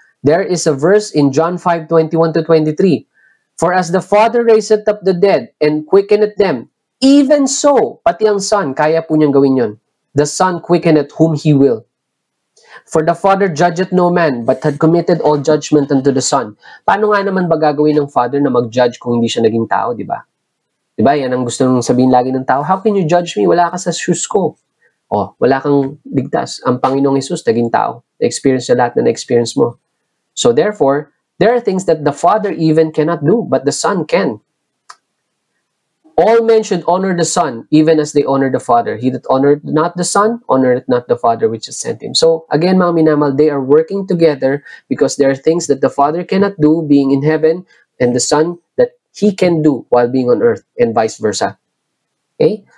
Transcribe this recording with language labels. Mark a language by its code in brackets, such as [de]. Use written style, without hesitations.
[en] There is a verse in John 5:21-23. For as the Father raiseth up the dead and quickeneth them, even so, [tl] pati ang Son, kaya po niyang gawin yon. [en] The Son quickeneth whom He will. For the Father judgeth no man, but had committed all judgment unto the Son. [tl] Paano nga naman ba gagawin ng Father na mag-judge kung hindi siya naging tao, di ba? Di ba? Yan ang gusto nung sabihin lagi ng tao. [en] How can you judge me? [tl] Wala ka sa shoes ko. Oh, wala kang ligtas. Ang Panginoong Hesus naging tao. Na-experience na lahat na na-experience mo. [en] So therefore, there are things that the Father even cannot do, but the Son can. All men should honor the Son, even as they honor the Father. He that honored not the Son, honoreth not the Father which has sent him. So, again, [tl] mga minamal, [en] they are working together because there are things that the Father cannot do being in heaven, and the Son that He can do while being on earth, and vice versa. Okay?